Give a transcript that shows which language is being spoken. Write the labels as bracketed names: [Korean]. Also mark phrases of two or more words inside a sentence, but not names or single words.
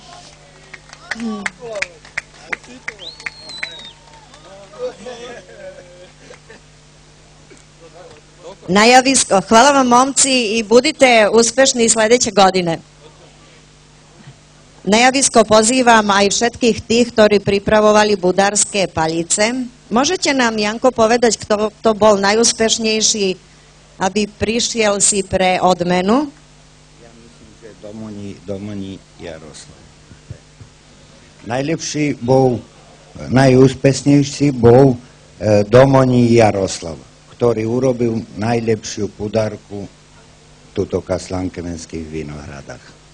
[Serbian] Hvala vam momci i budite uspešni sledeće godine. [Slovak] Najavisko pozivam aj všetkých tých, ktorí pripravovali budarské palice. Môžete nám, Janko, povedať, kto to bol najúspešnejší, aby prišiel si pre odmenu? Ja myslím, že Domoní Jaroslav. Najlepší bol, najúspešnejší bol Domoní Jaroslav, ktorý urobil najlepšiu pudarku tuto v Slankemenských Vinohradách.